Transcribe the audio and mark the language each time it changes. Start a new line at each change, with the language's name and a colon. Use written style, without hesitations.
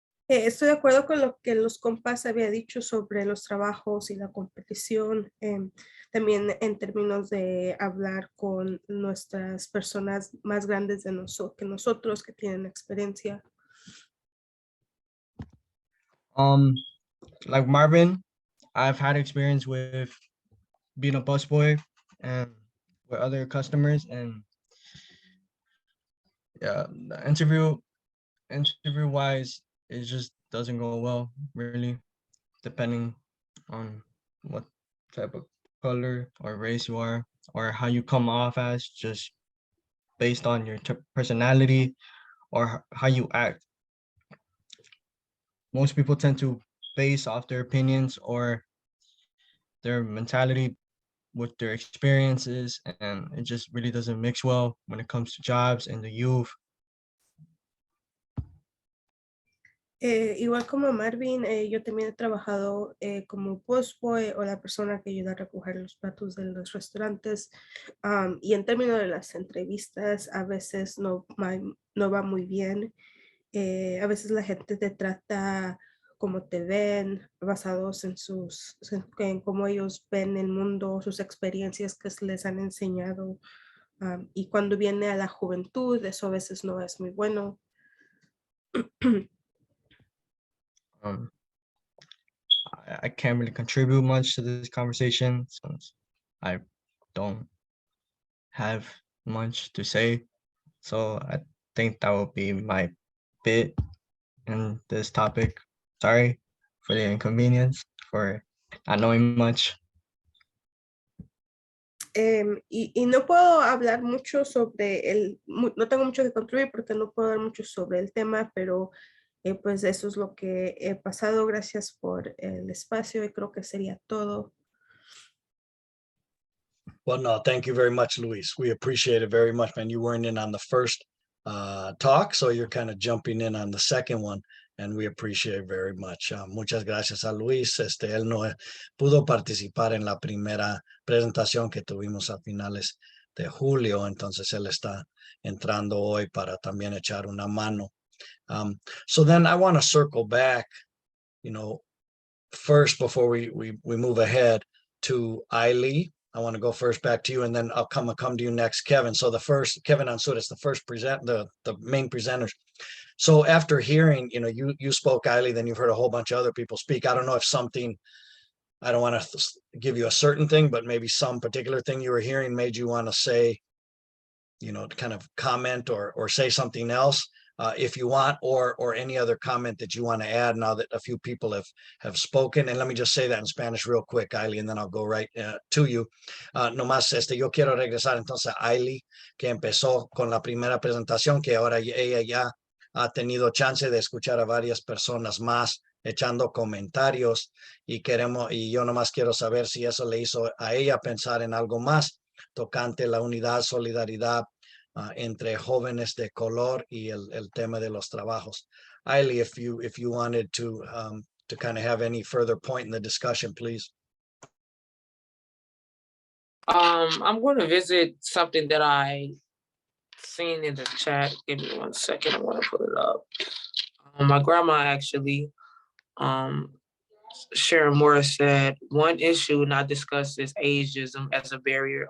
Spanish: Estoy de acuerdo con lo que los compas había dicho sobre los trabajos y la competición. también en términos de hablar con nuestras personas más grandes que nosotros, que tienen experiencia.
English: Like Marvin, I've had experience with being a busboy and with other customers, and yeah, the interview wise, it just doesn't go well, really, depending on what type of color or race you are, or how you come off as, just based on your personality or how you act. Most people tend to base off their opinions or their mentality with their experiences, and it just really doesn't mix well when it comes to jobs and the youth.
Spanish: Igual como Marvin, yo también he trabajado como postboy o la persona que ayuda a recoger los platos de los restaurantes. Y en términos de las entrevistas, a veces no va muy bien. A veces la gente te trata como te ven, basados en cómo ellos ven el mundo, sus experiencias que les han enseñado. Y cuando viene a la juventud, eso a veces no es muy bueno.
English: I can't really contribute much to this conversation since I don't have much to say. So I think that will be my bit in this topic. Sorry for the inconvenience, for not knowing much.
Spanish: Y no puedo hablar mucho sobre no tengo mucho que contribuir porque no puedo hablar mucho sobre el tema, pero pues eso es lo que he pasado. Gracias por el espacio y creo que sería todo.
English: Well, no, thank you very much, Luis. We appreciate it very much, man. You weren't in on the first talk, so you're kind of jumping in on the second one, and we appreciate it very much.
Spanish: Muchas gracias a Luis. Él no pudo participar en la primera presentación que tuvimos a finales de julio, entonces él está entrando hoy para también echar una mano.
English: So then I want to circle back, first before we move ahead to Illie. I want to go first back to you, and then I'll come to you next, Kevin. So Kevin Anzures, the first the main presenters. So after hearing, you spoke, Illie, then you've heard a whole bunch of other people speak. I don't know if I don't want to give you a certain thing, but maybe some particular thing you were hearing made you want to say, to kind of comment or say something else. If you want, or any other comment that you want to add now that a few people have spoken. And let me just say that in Spanish real quick, Illie, and then I'll go right to you.
Spanish: Nomás, yo quiero regresar entonces a Illie, que empezó con la primera presentación, que ahora ella ya ha tenido chance de escuchar a varias personas más echando comentarios, y yo nomás quiero saber si eso le hizo a ella pensar en algo más tocante la unidad, solidaridad, entre jóvenes de color y el tema de los trabajos.
English: Illie, if you wanted to kind of have any further point in the discussion, please. I'm going to visit something that I seen in the chat. Give me 1 second. I want to put it up. My grandma actually, Sharon Morris said, one issue not discussed is ageism as a barrier.